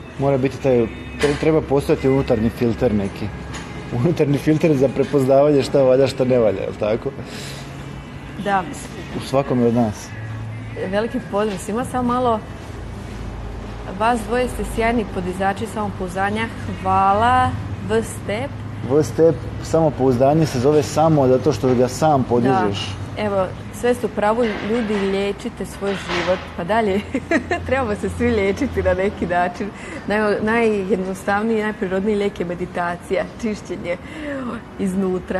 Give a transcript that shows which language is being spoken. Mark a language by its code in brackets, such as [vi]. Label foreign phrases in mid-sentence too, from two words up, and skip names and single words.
[hr] Mora biti treba postojati unutarnji filter neki. Unutarnji filter za prepoznavanje šta valja, šta ne valja, je li tako? Da. U svakome od nas. Veliki pozdrav svima, samo malo, vas dvoje ste sjajni podizači samopouzdanja, hvala, V-Step. V-Step, samopouzdanje se zove samo zato što ga sam podižeš. Da, evo, sve su pravo, ljudi, liječite svoj život, pa dalje, trebamo se svi liječiti na neki način. Najjednostavniji i najprirodniji lijek je meditacija, čišćenje iznutra.